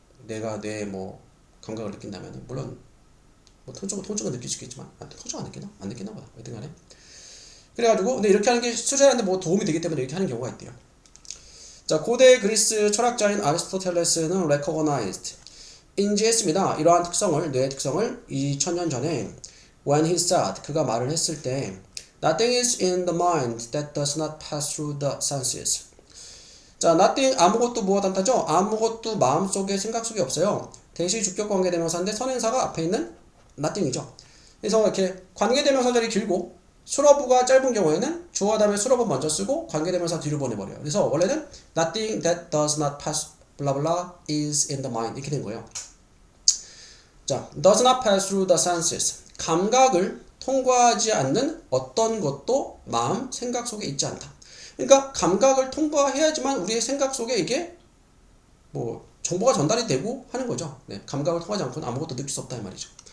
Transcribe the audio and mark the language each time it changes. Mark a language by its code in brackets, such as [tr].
[ko] 뇌가 뭐 감각을 느낀다면은 물론 뭐 통증은 느낄 수 있겠지만 통증 안 느끼나? 안 느끼나 보다. 어떤 간에. 그래가지고 근데 이렇게 하는 게 수술하는데 뭐 도움이 되기 때문에 이렇게 하는 경우가 있대요. 자, 고대 그리스 철학자인 아리스토텔레스는 recognized 인지했습니다. 이러한 특성을, 뇌의 특성을 2000년 전에 [en] when he said, [ko] 그가 말을 했을 때 [en] nothing is in the mind that does not pass through the senses. [ko] 자, nothing, 아무것도 무엇 않다죠? 아무것도 마음속에, 생각 속에 없어요. 대시 주격 관계대명사인데 선행사가 앞에 있는 nothing이죠. 그래서 이렇게 관계대명사절이 길고 수러부가 짧은 경우에는 주어 다음에 수러부 먼저 쓰고 관계대명사 뒤로 보내버려요. 그래서 원래는 [en] nothing that does not pass blah blah is in the mind [ko] 이렇게 된 거예요. [en] 자, does not pass through the senses. [ko] 감각을 통과하지 않는 어떤 것도 마음, 생각 속에 있지 않다. 그러니까 감각을 통과해야지만 우리의 생각 속에 이게 뭐 정보가 전달이 되고 하는 거죠. 네, 감각을 통하지 않고는 아무것도 느낄 수 없다 이 말이죠.